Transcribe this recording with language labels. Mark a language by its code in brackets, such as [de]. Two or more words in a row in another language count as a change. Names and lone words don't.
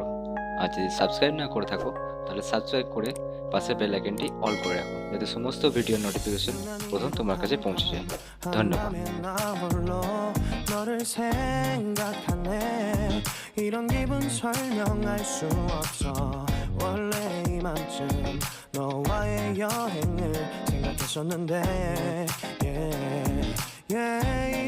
[bn] আর যদি সাবস্ক্রাইব না করে থাকো তাহলে সাবস্ক্রাইব করে পাশে [en] bell icon [bn] অল করে রাখো, যাতে সমস্ত ভিডিওর নোটিফিকেশন প্রথম তোমার কাছে পৌঁছে যায়। ধন্যবাদ। [ko] 이런 기분 설명할 수 없어. 원래 이맘쯤 너와의 여행을 생각했었는데 [en] yeah, yeah.